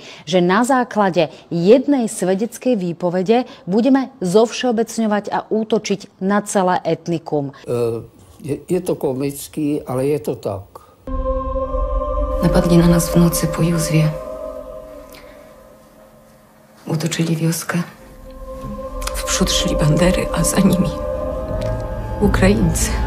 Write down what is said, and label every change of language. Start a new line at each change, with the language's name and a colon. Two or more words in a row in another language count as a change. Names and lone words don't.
Slovak: Že na základe jednej svedeckej výpovede budeme zovšeobecňovať a útočiť na celé etnikum. Je to komický, ale je to tak.
Polish: Napadli na nás v noci po Józwie. Utoczyli wioskę. W przód szli bandery, a za nimi Ukraińcy.